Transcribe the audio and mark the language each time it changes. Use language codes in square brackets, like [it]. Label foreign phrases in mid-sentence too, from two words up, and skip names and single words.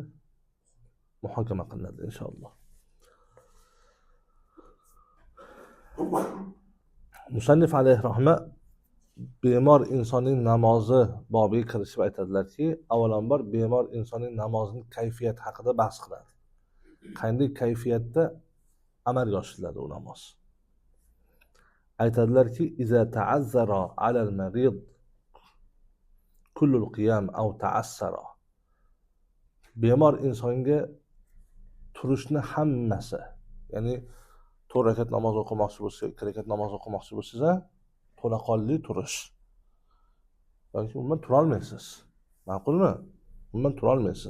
[uz] Muhokama qilinadi inshaalloh. Musannif [ar] عليه رحمة [uz] bemor insonning namozi bobiga kirishib aytadilarki, avvalambor bemor insonning namozining kayfiyati haqida bahs qiladi. Qanday kayfiyatda amalga oshiriladi u namoz? [ar] Aytadilarki, إذا تعذر على المريض كل القيام أو تعسر. [uz] Bemor insonga turishni hammasi, ya'ni 4 rakat namoz o'qimoqchi bo'lsa, 2 rakat namoz o'qimoqchi bo'lsangiz, to'laqonli turish. Yoki umuman tura olmaysiz. Ma'qulmi? Umuman tura olmaysiz.